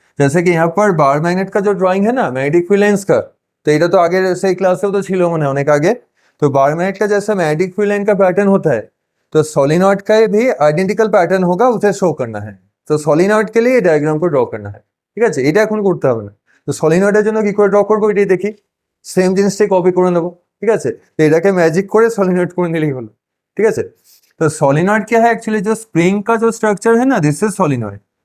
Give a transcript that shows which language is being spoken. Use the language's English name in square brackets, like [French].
[Hindi] जैसे कि यहाँ पर बार मैग्नेट का जो ड्राइंग है ना मैग्नेटिक फील्ड लाइंस का, तो [Bangla] এটা তো আগে সেই ক্লাসেও তো ছিল মনে হয় অনেক আগে। [Hindi] तो बार मैग्नेट का जैसा मैग्नेटिक फील्ड लाइन का पैटर्न होता है, तो सोलिनॉइड का भी आइडेंटिकल पैटर्न होगा, उसे शो करना है। तो सोलिनॉइड के लिए डायग्राम को ड्र करना है, [Bangla] ঠিক আছে। এটা এখন করতে হবে না। তো সলিনয়েডের জন্য কি করে ড্র করবো এটাই দেখি, সেম জিনিসটাই কপি করে নেবো, ঠিক আছে। তো এটাকে ম্যাজিক করে সলিনয়েড করে নিলেই হলো, ঠিক আছে। [Hindi] तो सोलिनॉइड क्या है, एक्चुअली जो स्प्रिंग का जो स्ट्रक्चर है ना, दिस इज सोलिनॉइड।